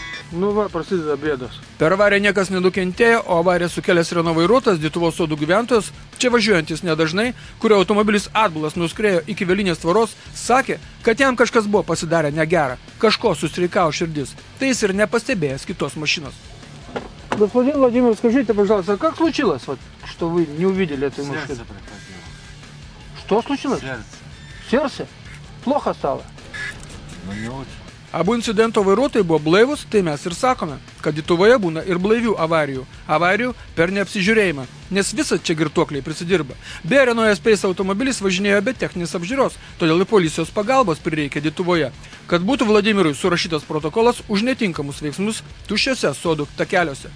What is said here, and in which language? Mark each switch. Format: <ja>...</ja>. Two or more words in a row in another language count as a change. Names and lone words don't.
<lt>Nu va, prasideda bėdos. Per avariją niekas nenukentėjo, o avariją sukėlęs Renault vairuotojas, Lietuvos sodų gyventojas, čia važiuojantis nedažnai, kurio automobilis atbulas nuskriejo iki Velinės tvoros, sakė, kad jam kažkas buvo pasidarę negera, kažko sustreikavo širdis. Tai jis ir nepastebėjęs kitos машиnos.</lt> <ru>Господин Владимир, скажите, пожалуйста, как случилось, вот, что вы не увидели этой машины? Что случилось? Сердце? Плохо стало? Nu, не очень.</ru> <lt>Abu incidento vairuotojai buvo blaivus, tai mes ir sakome, kad Lietuvoje būna ir blaivių avarijų per neapsižiūrėjimą, nes visat čia girtuokliai prisidirba. Beje, Renault Space automobilis važinėjo be techninės apžiūros, todėl ir policijos pagalbos prireikė Lietuvoje, kad būtų Vladimirui surašytas protokolas už netinkamus veiksmus tuščiose sodų takeliuose.</lt>